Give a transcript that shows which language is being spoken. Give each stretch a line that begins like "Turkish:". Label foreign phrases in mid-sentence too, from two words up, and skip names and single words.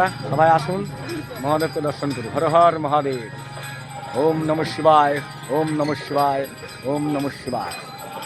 Bangla: সবাই আসুন, মহাদেবকে দর্শন করুন।
Sanskrit: হর হর মহাদেব। ওম নমঃ শিবায়, ওম নমঃ শিবায়, ওম নমঃ শিবায়।